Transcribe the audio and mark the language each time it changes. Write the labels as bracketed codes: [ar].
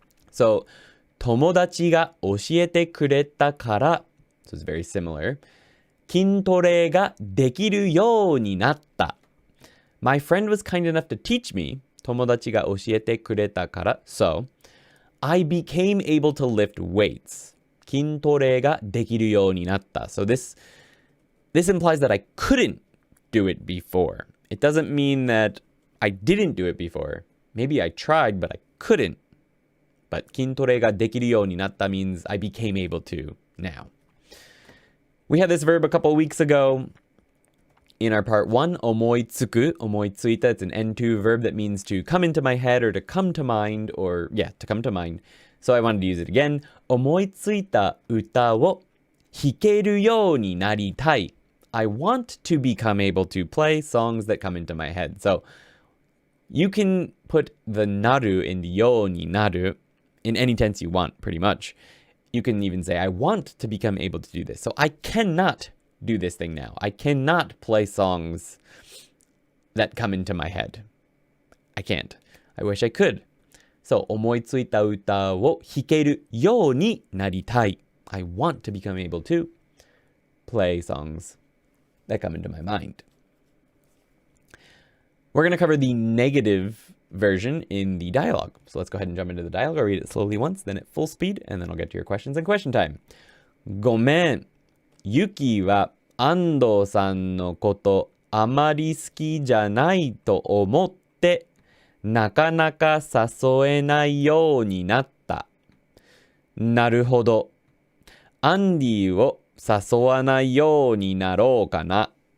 [en] So [ja] 友達が教えてくれたから [en] so it's very similar. [ja] 筋トレができるようになった. [en] My friend was kind enough to teach me. [ja] 友達が教えてくれたから [en] so I became able to lift weights. [ja] 筋トレができるようになった. [en] So this implies that I couldn't do it before. It doesn't mean that I didn't do it before. Maybe I tried, but I couldn't. But [ja] 筋トレができるようになった [en] means I became able to now. We had this verb a couple weeks ago in our part 1, 思いつく, 思いついた. It's an N2 verb that means to come into my head or to come to mind or, to come to mind. So I wanted to use it again. [ja] 思いついた歌を弾けるようになりたい. [en] I want to become able to play songs that come into my head. So you can put the なる in ようになる in any tense you want, pretty much. You can even say, I want to become able to do this. So I cannot do this thing now. I cannot play songs that come into my head. I can't. I wish I could. [ja] So 思いついた歌を弾けるようになりたい. [en] I want to become able to play songs that come into my mind. We're going to cover the negative version in the dialogue. So let's go ahead and jump into the dialogue. I'll read it slowly once, then at full speed, and then I'll get to your questions and question time. [ja] ごめん。ユキは安藤さんのことあまり好きじゃないと思ってなかなか誘えないようになった。なるほど。アンディを誘わないようになろうかな。